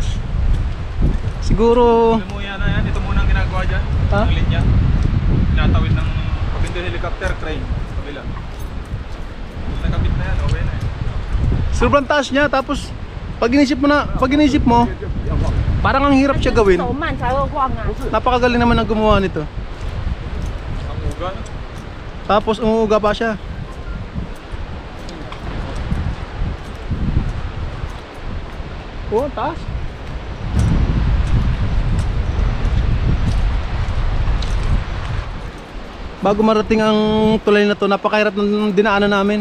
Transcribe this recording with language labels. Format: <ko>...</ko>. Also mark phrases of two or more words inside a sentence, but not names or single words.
<tl>Siguro Alam mo yan na yan, ito muna ang ginagawa dyan. Ha? Ang linya. Tinatawid ng pagpinto helicopter, crane. Kabila. Nakabit na yan, okay na eh. sobrang taas niya, tapos pag inisip mo, parang ang hirap siya gawin.</tl> <zh>走慢才会晃啊。</zh> <tl>Napakagaling naman ang gumawa nito. Ang uga. Tapos umuuga pa siya. Oh, taas. Bago marating ang tulay na to, napakahirap ng dinaanan namin.</tl>